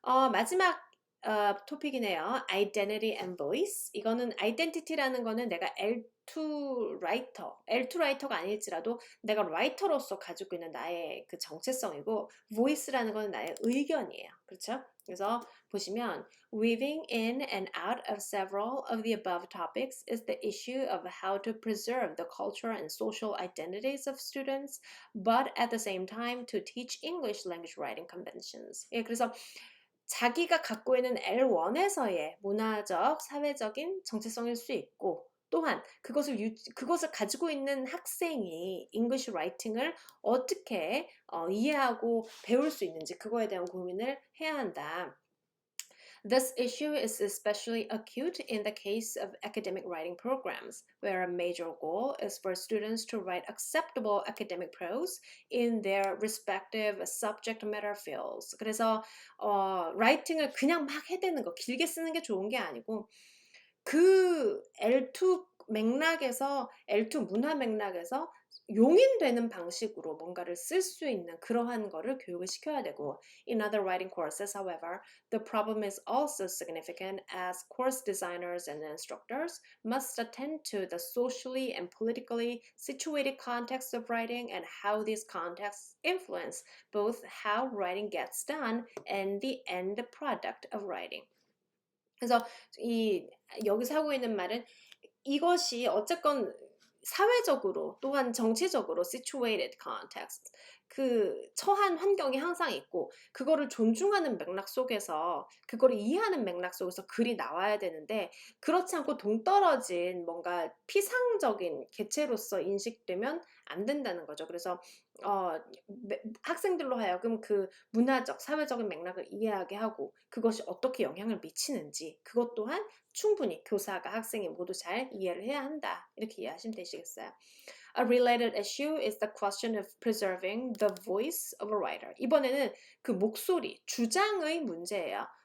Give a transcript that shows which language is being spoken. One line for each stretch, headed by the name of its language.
Korean: 마지막 토픽이네요.
English: Identity and voice.
Korean: 이거는 identity라는 거는 내가 L2 writer가 아닐지라도 내가 라이터로서 가지고 있는 나의 그 정체성이고, voice라는 거는 나의 의견이에요. 그렇죠? 그래서 보시면
English: weaving in and out of several of the above topics is the issue of how to preserve the cultural and social identities of students, but at the same time to teach English language writing conventions.
Korean: 예, 그래서 자기가 갖고 있는 L1에서의 문화적, 사회적인 정체성일 수 있고, 또한 그것을 가지고 있는 학생이 English writing을 어떻게 이해하고 배울 수 있는지 그거에 대한 고민을 해야 한다.
English: This issue is especially acute in the case of academic writing programs, where a major goal is for students to write acceptable academic prose in their respective subject matter fields.
Korean: 그래서 라이팅을 그냥 막 해대는 거, 길게 쓰는 게 좋은 게 아니고 그 L2 맥락에서, L2 문화 맥락에서 용인되는 방식으로 뭔가를 쓸 수 있는 그러한 거를 교육을 시켜야 되고,
English: in other writing courses, however, the problem is also significant as course designers and instructors must attend to the socially and politically situated context of writing and how these contexts influence both how writing gets done and the end product of writing.
Korean: 그래서 여기서 하고 있는 말은 이것이 어쨌건 사회적으로 또한 정치적으로 situated context, 그 처한 환경이 항상 있고 그거를 존중하는 맥락 속에서, 그거를 이해하는 맥락 속에서 글이 나와야 되는데, 그렇지 않고 동떨어진 뭔가 피상적인 개체로서 인식되면 안 된다는 거죠. 그래서 학생들로 하여금 그 문화적, 사회적인 맥락을 이해하게 하고 그것이 어떻게 영향을 미치는지, 그것 또한 충분히 교사가 학생이 모두 잘 이해를 해야 한다. 이렇게 이해하시면 되시겠어요.
English: A related issue is the question of preserving the voice of a writer.
Korean: 이번에는 그 목소리, 주장의 문제예요.